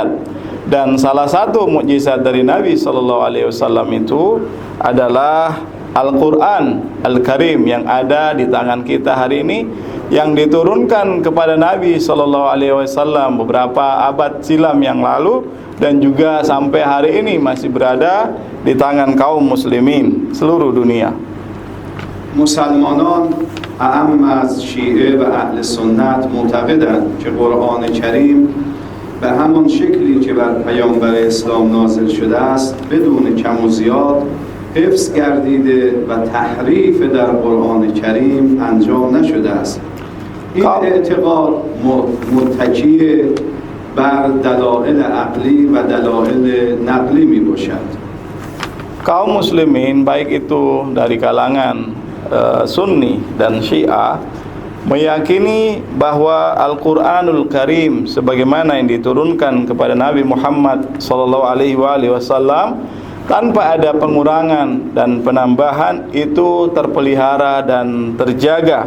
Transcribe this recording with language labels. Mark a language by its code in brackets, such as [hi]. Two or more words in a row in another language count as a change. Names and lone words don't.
[id] Dan salah satu mukjizat dari Nabi SAW itu adalah Al-Quran Al-Karim yang ada di tangan kita hari ini, yang diturunkan kepada Nabi SAW beberapa abad silam yang lalu dan juga sampai hari ini masih berada di tangan kaum muslimin seluruh dunia. [fa] مسلمانان اعم از شیعه و اهل سنت معتقدند که قرآن کریم به همان شکلی که بر پیامبر اسلام نازل شده است بدون کم و زیاد حفظ گردیده و تحریف در قرآن کریم انجام نشده است. این اعتقاد متکی بر دلایل عقلی و دلایل نقلی می باشد. [id] Kaum muslimin baik itu dari kalangan Sunni dan Syiah meyakini bahwa Al-Quranul Karim sebagaimana yang diturunkan kepada Nabi Muhammad SAW tanpa ada pengurangan dan penambahan itu terpelihara dan terjaga,